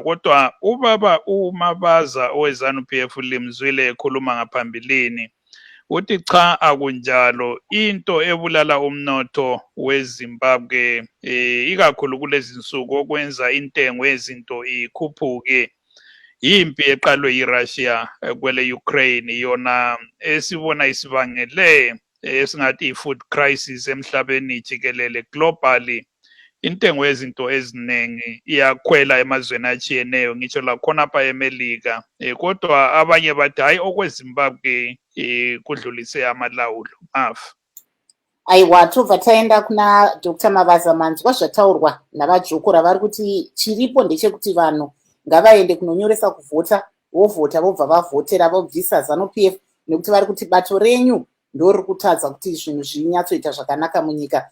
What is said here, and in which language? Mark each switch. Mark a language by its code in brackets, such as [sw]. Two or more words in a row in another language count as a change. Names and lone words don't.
[nd] Kodwa ubaba uMabaza owe-ZANU-PF limzwile ekhuluma ngaphambilini, uthi cha akunjalo, into ebulala umnotho weZimbabwe ikakhulu kulezi nsuku okwenza intengo yezinto ikhuphuke yimpi eqalwe yiRussia kwele Ukraine, yona esibona isibangele esingathi i- [en] food crisis [nd] emhlabeni jikelele globally. Intengo yezinto eziningi iyakhwela emazweni atshiyeneyo, ngitsho lakhona apha eMelika. Kodwa abanye bathi hayi okweZimbabwe kudlulise amalawulo. [sn] Aiwa, tobva taenda kuna Dr. Mabaza Manzwa zvataurwa navadzokora vari kuti chiripo ndechekuti vanhu ngavaende kunonyoresa kuvhota, vovhota vobva vavhotera vobvisa ZANU-PF, nekuti vari kuti bato renyu ndori kutadza kuti zvinhu zvinyatsoita zvakanaka munyika.